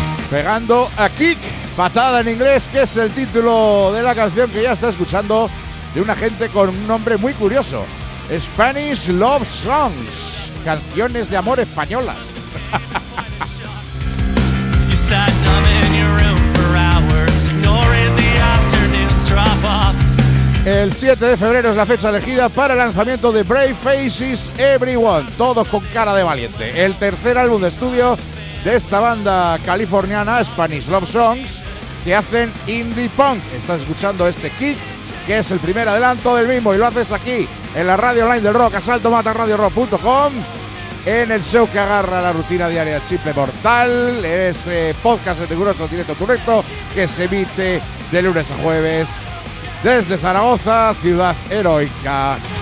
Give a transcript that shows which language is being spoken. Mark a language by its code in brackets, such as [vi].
[es] Pegando a kick, patada en inglés, que es el título de la canción que ya está escuchando, de una gente con un nombre muy curioso: Spanish Love Songs. Canciones de amor españolas. [en] You sat numb in your room for hours, ignoring the afternoon's drop-offs. [es] El 7 de febrero es la fecha elegida para el lanzamiento de Brave Faces Everyone, todos con cara de valiente. El tercer álbum de estudio de esta banda californiana, Spanish Love Songs, que hacen indie punk. Estás escuchando este kick, que es el primer adelanto del mismo, y lo haces aquí, en la radio online del rock, asaltomatarradiorock.com, en el show que agarra la rutina diaria de Simple Mortal, en ese podcast de Riguroso Directo Correcto, que se emite de lunes a jueves desde Zaragoza, ciudad heroica.